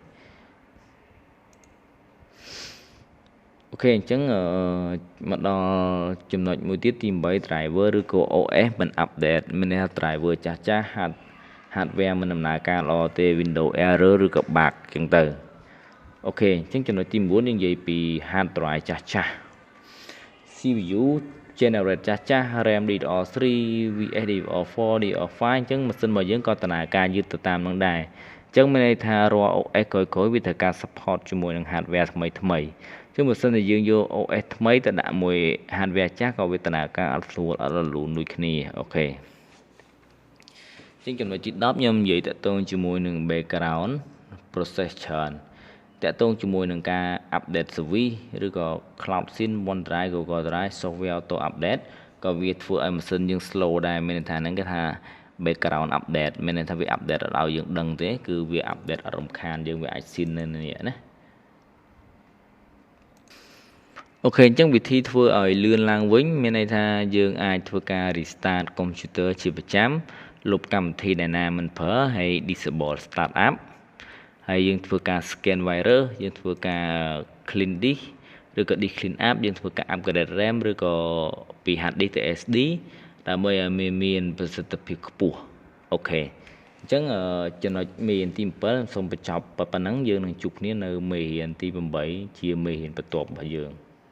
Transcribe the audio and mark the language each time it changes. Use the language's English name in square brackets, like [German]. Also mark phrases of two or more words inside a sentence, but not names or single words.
[Khmer] អញ្ចឹងមកដល់ចំណុចមួយទៀតទី8 driver ឬក៏ OS មិន update មានន័យថា driver ចាស់hardware មិនដំណើរការល្អទេ Windows error ឬក៏ bug អញ្ចឹងទៅអូខេអញ្ចឹងចំណុចទី9យើងនិយាយពី [English] hard drive [Khmer] ចាស់ [English] CPU generate [Khmer] ចាស់ [English] RAM DDR3 VS DDR4 DDR5 [Khmer] អញ្ចឹងម៉ាស៊ីនរបស់យើងក៏ដំណើរការយឺតទៅតាមនឹងដែរអញ្ចឹងមានន័យថារាល់ OS ក្រោយៗវាត្រូវការ support ជាមួយនឹង hardware ថ្មីអញ្ចឹងបើសិនជាយើងយក OS ថ្មីទៅដាក់មួយ hardware ចាស់ក៏វាដំណើរការអត់ស្រួលអត់រលូនដូចគ្នាអូខេ ជាងចំណុចទី10ខ្ញុំនិយាយតកតងជាមួយនឹង [English] background process [Khmer] ច្រើនតកតងជាមួយនឹងការ [English] update service [Khmer] ឬក៏ [English] cloud sync OneDrive Google Drive software auto update [Khmer] ក៏វាធ្វើឲ្យម៉ាស៊ីនយើង slow ដែរមានន័យថាហ្នឹងគេថា [English] background update [Khmer] មានន័យថាវា update អត់ឲ្យយើងដឹងទេគឺវា update អត់រំខានយើងវាអាច sync នៅនេះណា អូខេអញ្ចឹងវិធីធ្វើឲ្យលឿនឡើងវិញមានន័យថាយើងអាចធ្វើការ [English] restart computer [Khmer] ជា ប្រចាំលុបកម្មវិធីដែលណាមិនប្រើហើយ [English] disable start up [Khmer] ហើយយើងធ្វើការ [English] scan virus [Khmer] យើងធ្វើការ [English] clean disk [Khmer] ឬក៏ [English] disk clean up [Khmer] យើងធ្វើការ [English] upgrade RAM [Khmer] ឬក៏ពី hard disk ទៅ SD ដើម្បីឲ្យមានប្រសិទ្ធភាពខ្ពស់អូខេអញ្ចឹងចំណុចមេរៀនទី7សូមបញ្ចប់ប៉ុណ្ណឹងយើងនឹងជួបគ្នានៅមេរៀនទី8ជាមេរៀនបន្ទាប់របស់យើង